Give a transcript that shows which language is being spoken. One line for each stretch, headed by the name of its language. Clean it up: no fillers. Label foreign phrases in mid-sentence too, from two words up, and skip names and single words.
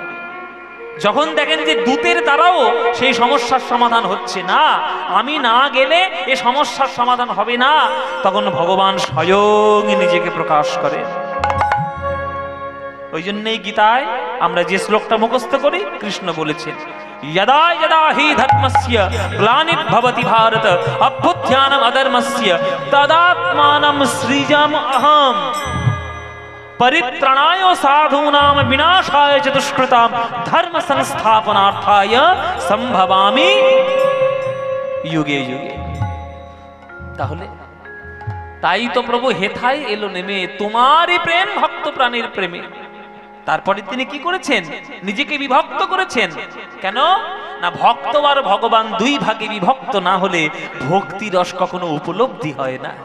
Bangla: যখন দেখেন যে দূতের দ্বারাও সেই সমস্যার সমাধান হচ্ছে না, আমি না গেলে এ সমস্যার সমাধান হবে না, তখন ভগবান স্বয়ং নিজেকে প্রকাশ করেন। ওই জন্যই গীতায় আমরা যে শ্লোকটা মুখস্থ করি, কৃষ্ণ বলেছেন,
Sanskrit: यदा यदा हि धर्मस्य ग्लानिर्भवति भारत अभ्युत्थानम् अधर्मस्य तदात्मानं सृजाम अहम् परित्राणाय साधूनां विनाशाय च दुष्कृतां धर्म संस्थापनार्थाय संभवामि युगे युगे।
Bangla: তাহলে তাই তো প্রভু হেথায় এলো নেমে, তোমারই প্রেম ভক্ত প্রাণের প্রেমে। তারপরে তিনি কি করেছেন? নিজেকে বিভক্ত করেছেন। কেন না? ভক্ত আর ভগবান দুই ভাগে বিভক্ত না হলে ভক্তি রস কখনো উপলব্ধি হয় না।